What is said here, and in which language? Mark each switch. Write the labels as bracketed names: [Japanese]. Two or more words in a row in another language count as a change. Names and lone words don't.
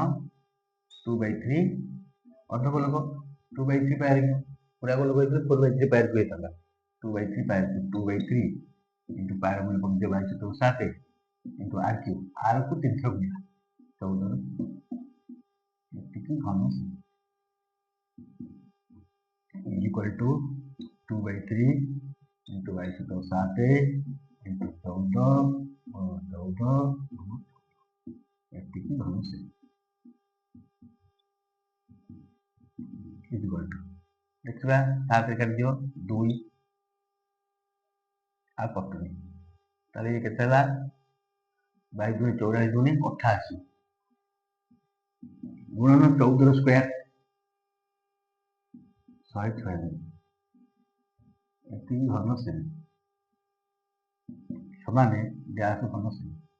[Odia] 2/3 ଅର୍ଦ୍ଧଗୋଲକ 2/3 ପାଇରେ, ପୁରା ଗୋଲକ ହେଇଥିଲେ 4/3 ପାଇରେ ହେଇଥାନ୍ତା। 2/3 ପାଇରେ 2/3 into ପାୟର ମୂଲ୍ୟ କମିଯିବ 2207 into r³ r କୁ 3 ଥର ଗୁଣିବା 14 ଏତିକି ଘନ ସେମି [English] equal to [Odia] 2/3 into 2207 into 14 ଏତିକି ଘନ ସେମି [English] equal to [Odia] ଦେଖିବା 7 ରେ କାଟିଦିଅ 2 ଆଉ କଟୁନି। ତାହେଲେ ଇଏ କେତେ ହେଲା? 22 24 ଦୁନି 88 ଗୁଣନ 14 ସ୍କୋୟାର 196 ଏତିକି ଘନ ସେମି ସମାନେ ବ୍ୟାସ ଘନ ସେମି।